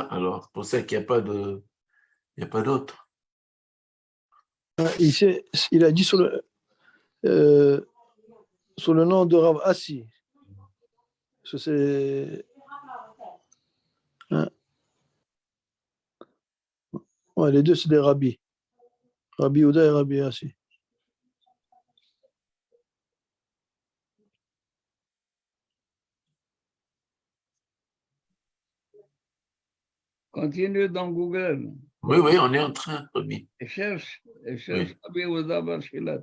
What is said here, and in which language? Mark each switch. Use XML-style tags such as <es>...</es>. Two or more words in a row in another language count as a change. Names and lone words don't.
<fr>Alors, c'est pour ça qu'il n'y a pas de, il n'y a pas d'autre. Il a dit sur le nom de Rav Assi. C'est. Hein? Ouais, les deux, c'est des rabbis. Rabbi Yehuda et Rabbi Assi. Continue dans Google. Oui, oui, on est en train, Rabbi. Et cherche Oui. Rav Yehuda bar Shilat.</fr>